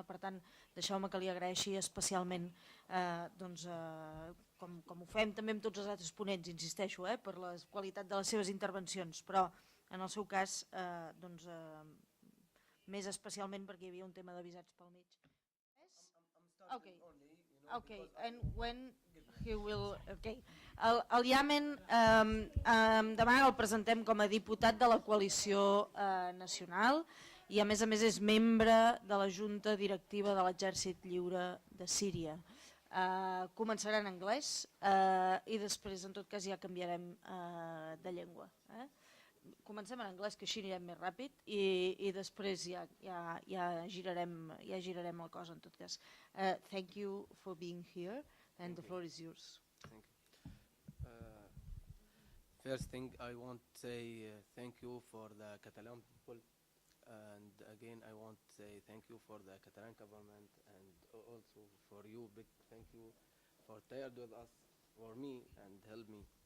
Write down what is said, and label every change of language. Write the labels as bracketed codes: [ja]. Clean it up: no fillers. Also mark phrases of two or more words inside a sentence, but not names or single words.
[ca] Per tant, deixeu-me que li agraeixi especialment, com ho fem també amb tots els altres ponents, insisteixo, per la qualitat de les seves intervencions, però en el seu cas, més especialment perquè hi havia un tema de visats pel mig. [en] Okay, and when he will... Okay. [ca] El Iemen demà el presentem com a diputat de la coalició nacional i a més és membre de la Junta Directiva de l'Exèrcit Lliure de Síria. Començarà en anglès i després en tot cas ja canviarem de llengua. Comencem en anglès, que així anirem més ràpid, i després ja girarem el cos en tot cas. [en] Thank you for being here and the floor is yours. Thank you. First thing I want to say thank you for the Catalan people, and again I want to say thank you for the Catalan government, and also for you, big thank you for tired with us, for me, and help me.